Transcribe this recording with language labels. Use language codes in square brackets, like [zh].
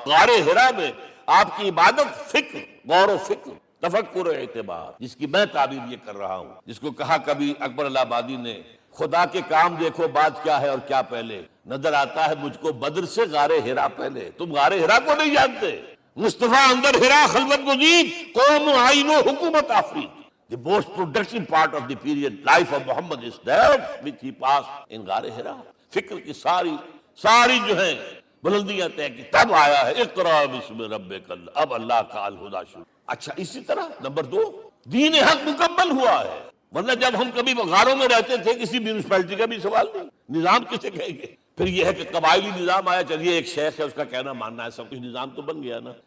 [ur] غار حرا میں آپ کی عبادت فکر، غور و فکر، تفکر و اعتبار، جس کی میں تعبیر یہ کر رہا ہوں، جس کو کہا کبھی اکبر الہ آبادی نے، خدا کے کام دیکھو بعد کیا ہے اور کیا پہلے. نظر آتا ہے مجھ کو بدر سے غار حرا پہلے. تم غار حرا کو نہیں جانتے. [fa] مصطفیٰ اندر حرا خلوت گزین، قوم آئین و حکومت آفرید. [en] The most productive part of the period life of Muhammad is that which he passed in غار حرا. [ur] فکر کی ساری جو ہیں بلندیاں طے کی تب آیا ہے [ar] اقرا بسم ربک. [ur] اب اللہ کا الہدیٰ شروع. اچھا اسی طرح نمبر 2 دین حق مکمل ہوا ہے. ورنہ جب ہم کبھی غاروں میں رہتے تھے کسی میونسپلٹی کا بھی سوال نہیں، نظام کسے کہیں گے؟ پھر یہ ہے کہ قبائلی نظام آیا، چلیے ایک شیخ ہے اس کا کہنا ماننا ہے، سب کچھ نظام تو بن گیا نا.